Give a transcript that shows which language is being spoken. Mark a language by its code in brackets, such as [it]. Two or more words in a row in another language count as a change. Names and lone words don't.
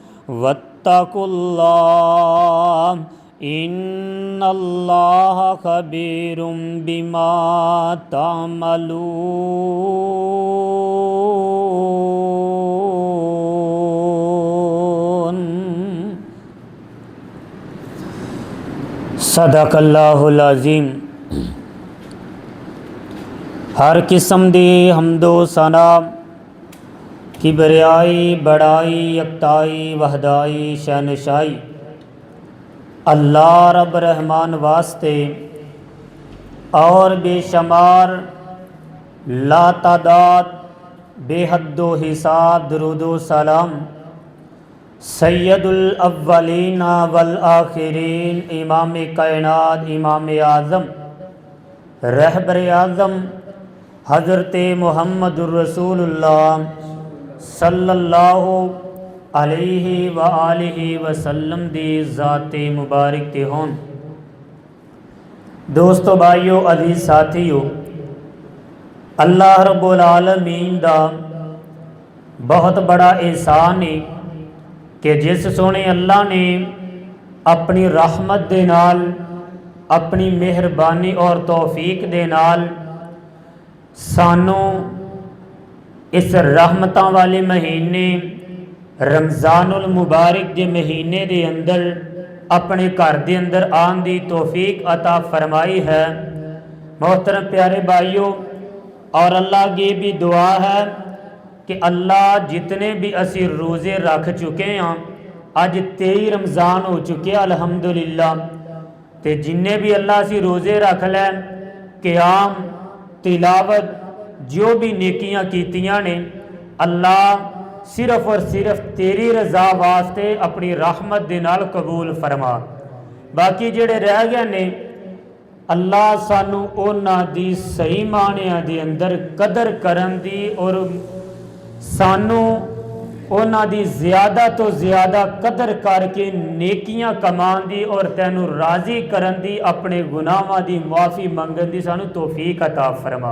[ar] واتقوا الله إن الله خبير بما تعملون. صدق الله العظيم. [pa] ہر قسم دی حمدو ثنا کبریائی بڑائی یکتائی وحدائی شہنشاہی اللہ رب رحمان واسطے اور بےشمار لاتعداد بےحدو حساب درودو سلام [ar] سيد الأولين والآخرين [pa] امام کائنات امام اعظم رہبر اعظم حضرت [ar] محمد رسول الله صلى الله عليه و آله وسلم [pa] دی ذاتِ مبارک تے ہون. دوستوں بھائیوں عزیز ساتھیوں, اللہ رب العالمین دا بہت بڑا احسان ہے کہ جس سوہنے اللہ نے اپنی رحمت دے نال اپنی مہربانی اور توفیق دے نال سانوں اس رحمتاں والے مہینے رمضان المبارک کے مہینے کے اندر اپنے گھر کے اندر آن کی توفیق عطا فرمائی ہے. محترم پیارے بھائیوں، اور اللہ کی بھی دعا ہے کہ اللہ جتنے بھی اسی روزے رکھ چکے ہیں، اج 23 رمضان ہو چکے الحمدللہ, تو جنے بھی اللہ اسی روزے رکھ لین قیام تلاوت جو بھی نیکیاں کیتیاں نے اللہ صرف اور صرف تیری رضا واسطے اپنی رحمت دے نال قبول فرما. باقی جیہڑے رہ گئے نے اللہ سانوں انہاں دی صحیح معنیاں دے اندر قدر کرن دی اور سانوں انہاں دی زیادہ توں زیادہ قدر کر کے نیکیاں کمان دی اور تینوں راضی کرن دی اپنے گناہاں دی معافی منگن دی سانوں توفیق عطا فرما.